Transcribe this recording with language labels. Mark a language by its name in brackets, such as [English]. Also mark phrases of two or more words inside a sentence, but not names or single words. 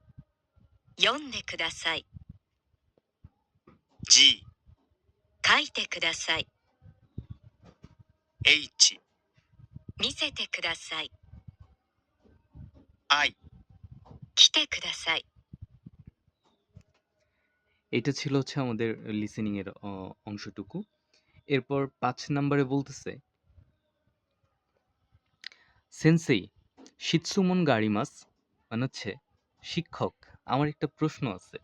[Japanese] 読んでください。 G、書いてください。 H、見せてください。 I、来てください。 [Bangla] এটা ছিল হচ্ছে আমাদের লিসেনিং এর অংশটুকু। এরপর 5 নম্বরে বলতেছে, [Japanese] 先生 質問が あります [Bangla] মানে হচ্ছে শিক্ষক, আমার একটা প্রশ্ন আছে।